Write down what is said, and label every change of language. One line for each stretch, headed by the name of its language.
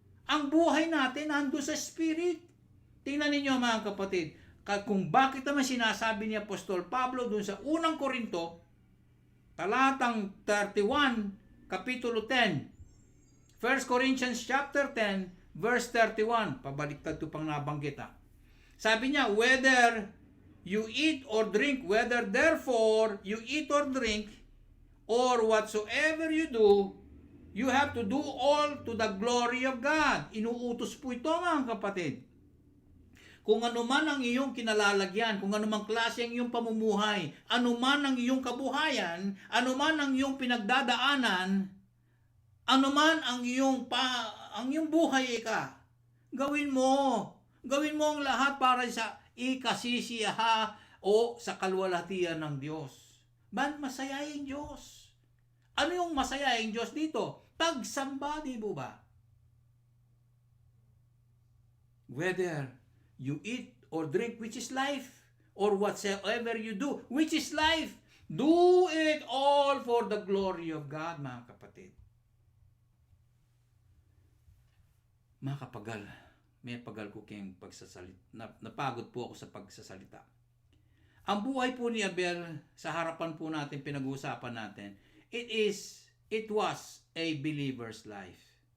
Filipino: Ang buhay natin ando sa Spirit. Tingnan ninyo, mga kapatid, kung bakit naman sinasabi ni Apostol Pablo dun sa unang Korinto, talatang 31, kapitulo 10, 1 Corinthians chapter 10, verse 31, pabaliktad ito pang nabanggit ha.
English: Sabi niya, whether you eat or drink, whether therefore you eat or drink, or whatsoever you do, you have to do all to the glory of God.
Filipino: Inuutos po ito, mga kapatid. Kung ano man ang iyong kinalalagyan, kung ano man klase ang iyong pamumuhay, ano man ang iyong kabuhayan, ano man ang iyong pinagdadaanan, ano man ang iyong buhay gawin mo. Gawin mo ang lahat para sa ikasisiyaha o sa kalwalhatian ng Diyos. Masayahin Diyos. Ano yung masayahin Diyos dito? Pagsamba, di ba ba?
English: Whether you eat or drink, which is life, or whatsoever you do, which is life, do it all for the glory of God,
Filipino: mga kapatid. Mga kapagal, may pagal ko kayong pagsasalita. Napagod po ako sa pagsasalita. Ang buhay po ni Abel, sa harapan po natin, pinag-uusapan natin,
English: it was a believer's life.